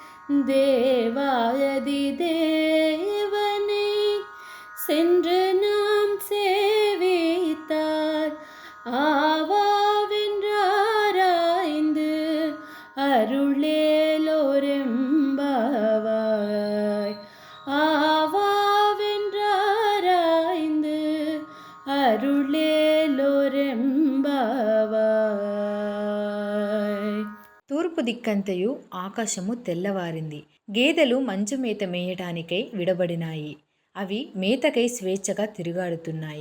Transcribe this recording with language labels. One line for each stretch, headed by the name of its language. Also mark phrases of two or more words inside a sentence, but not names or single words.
Tamil: தேவாதி தேவனை சென்று நாம் சேவித்தால், ஆவாவென்றாராய்ந்து அருளேலோரெம்பாவாய், ஆவாவென்றாராய்ந்து అరుళేలోరెంబావాయ్.
Telugu: తూర్పు దిక్కంతయు ఆకాశము తెల్లవారింది. గేదెలు మంచు మేత మేయటానికై విడబడినాయి. అవి మేతకై స్వేచ్ఛగా తిరుగాడుతున్నాయి.